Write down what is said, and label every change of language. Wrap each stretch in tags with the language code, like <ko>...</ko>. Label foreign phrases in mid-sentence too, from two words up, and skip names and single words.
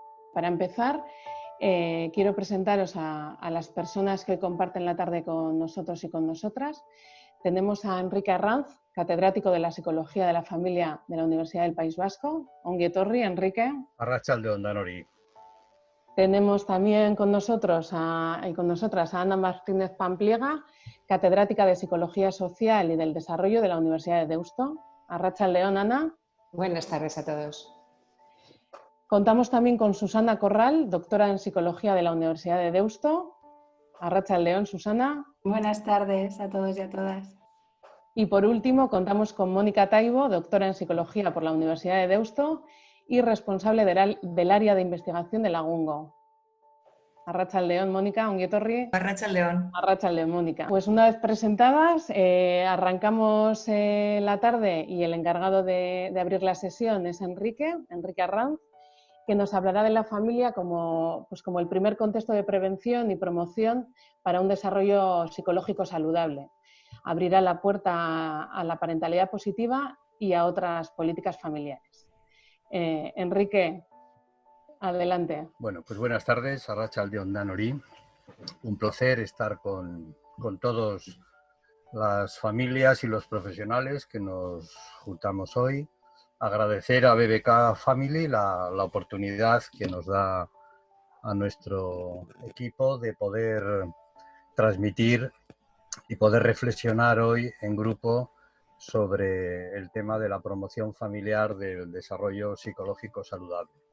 <es>Para empezar, quiero presentaros a las personas que comparten la tarde con nosotros y con nosotras. Tenemos a Enrique Arranz, catedrático de la Psicología de la Familia de la Universidad del País Vasco.</es> <eu>Ongi etorri, Enrique. Arratsaldeon danori.</eu> <es>Tenemos también con nosotros y con nosotras a Ana Martínez Pampliega, catedrática de Psicología Social y del Desarrollo de la Universidad de Deusto.</es> <eu>Arratsaldeon, Ana.</eu> <es>Buenas tardes a todos. Contamos también con Susana Corral, doctora en Psicología de la Universidad de Deusto.</es> <eu>Arratsaldeon, Susana.</eu> <es>Buenas tardes a todos y a todas. Y por último, contamos con Mónica Taibo, doctora en Psicología por la Universidad de Deusto y responsable del área de investigación de Lagungo.</es> <eu>Arratsaldeon, Mónica, ongi etorri. Arratsaldeon. Arratsaldeon, Mónica.</eu> <es>Pues una vez presentadas, arrancamos la tarde y el encargado de abrir la sesión es Enrique Arranz, que nos hablará de la familia como el primer contexto de prevención y promoción para un desarrollo psicológico saludable. Abrirá la puerta a la parentalidad positiva y a otras políticas familiares. Enrique, adelante. Bueno, pues buenas tardes,</es> <eu>arratsaldeon danori.</eu> <es>Un placer estar con todas las familias y los profesionales que nos juntamos hoy. Agradecer a BBK Family la oportunidad que nos da a nuestro equipo de poder transmitir y poder reflexionar hoy en grupo sobre el tema de la promoción familiar del desarrollo psicológico saludable.</es>